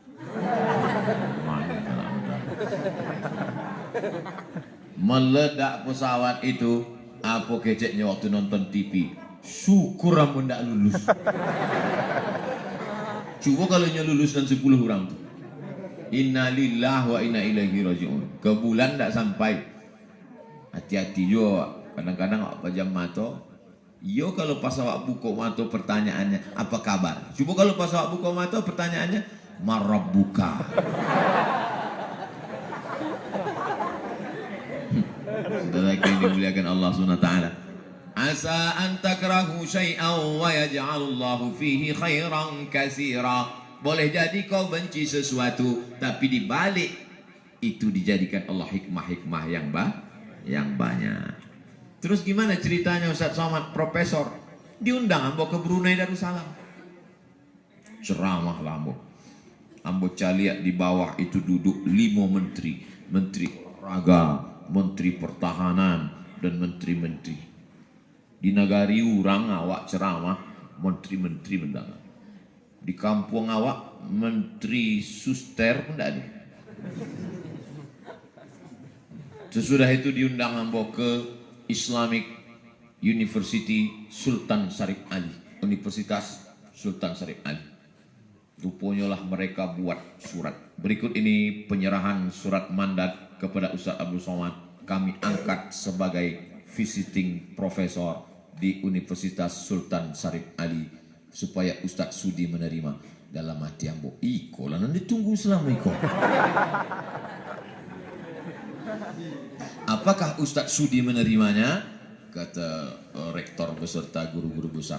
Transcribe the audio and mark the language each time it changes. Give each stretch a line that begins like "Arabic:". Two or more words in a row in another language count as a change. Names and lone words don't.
Indonesian: Meledak pesawat itu. Apa keceknya waktu nonton TV? Syukur kamu tidak lulus. Coba kalau lulus dan 10 orang tuh.
Arabic: إنا لله وإنا إليه راجعون.
Indonesian: Ke bulan tidak sampai. Hati-hati juga. Kadang-kadang awak pejam mata. Yo kalau pas awak buka mata pertanyaannya apa kabar? Coba kalau pas awak buka mata pertanyaannya marabbuka. Saudara yang dimuliakan Allah
Arabic: سبحانه وتعالى. عسى أن تكرهوا شيئا ويجعل الله فيه خيرا كثيرا.
Indonesian: Boleh jadi kau benci sesuatu, tapi di balik itu dijadikan Allah hikmah-hikmah yang banyak. Terus gimana ceritanya Ustaz Somad, profesor diundang ambo ke Brunei Darussalam.
Minangkabau: Ceramah lah ambo. Ambo caliat di bawah itu duduk 5 menteri, menteri olahraga, menteri pertahanan, dan menteri-menteri. Di negari orang awak ceramah, menteri-menteri mendangan.
Indonesian: Di kampung awak, menteri suster pun tidak ada. Sesudah itu diundang ambo ke
English: Islamic University
Indonesian: Sultan Syarif Ali, Universitas Sultan Syarif Ali. Rupanya lah mereka buat surat. Berikut ini penyerahan surat mandat kepada Ustaz Abdul Somad. Kami angkat sebagai
English: visiting professor
Indonesian: di Universitas Sultan Syarif Ali supaya Ustaz Sudi menerima.
Minangkabau: Dalam hati ambo, iko lah nanti tunggu selama iko.
Indonesian: Apakah Ustaz Sudi menerimanya? Kata rektor beserta guru-guru besar.